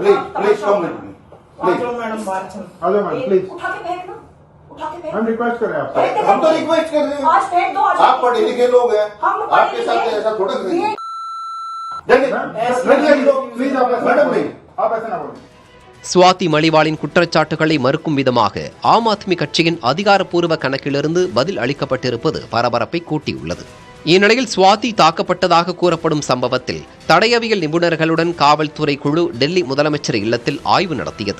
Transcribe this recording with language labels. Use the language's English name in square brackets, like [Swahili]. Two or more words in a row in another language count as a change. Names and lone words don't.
[English] please come with me, please [Hindi] मैडम बाहर प्लीज उठा के फेंकना। हम रिक्वेस्ट कर रहे हैं आपसे। हम तो रिक्वेस्ट कर रहे हैं। आज फेंक दो। आप पढ़े लिखे लोग हैं, आपके साथ ऐसा थोड़ा करेंगे। मैडम नहीं, आप ऐसा ना बोलें। [Tamil] ஸ்வாதி மலிவாலின் குற்றச்சாட்டுகளை மறுக்கும் விதமாக ஆம் ஆத்மி கட்சியின் அதிகாரப்பூர்வ கணக்கிலிருந்து பதில் அளிக்கப்பட்டிருப்பது பரபரப்பை கூட்டியுள்ளது. இந்நிலையில் ஸ்வாதி தாக்கப்பட்டதாக கூறப்படும் சம்பவத்தில் தடயவியல் நிபுணர்களுடன் காவல்துறை குழு டெல்லி முதலமைச்சர் இல்லத்தில் ஆய்வு நடத்தியது.